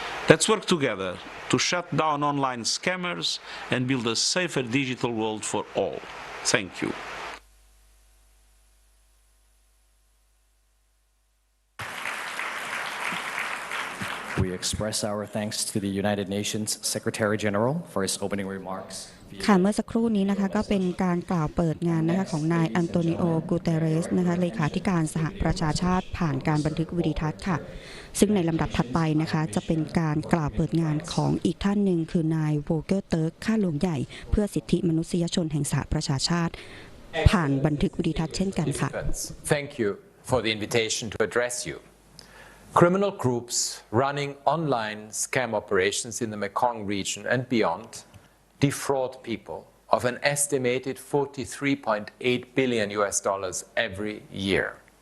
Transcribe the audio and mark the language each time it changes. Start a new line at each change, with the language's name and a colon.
English: Let's work together to shut down online scammers and build a safer digital world for all. Thank you. We express our thanks to the United Nations Secretary General for his opening remarks.
Thai: ค่ะเมื่อสักครู่นี้นะคะก็เป็นการกล่าวเปิดงานนะคะของนายอันโตนิโอ กูเตเรสนะคะเลขาธิการสหประชาชาติผ่านการบันทึกวิดีทัศน์ค่ะซึ่งในลำดับถัดไปนะคะจะเป็นการกล่าวเปิดงานของอีกท่านหนึ่งคือนายโวเกอร์เติร์กข้าหลวงใหญ่เพื่อสิทธิมนุษยชนแห่งสหประชาชาติผ่านบันทึกวิดีทัศน์เช่นกันค่ะ
English: Thank you for the invitation to address you. Criminal groups running online scam operations in the Mekong region and beyond defraud people of an estimated $43.8 billion every year.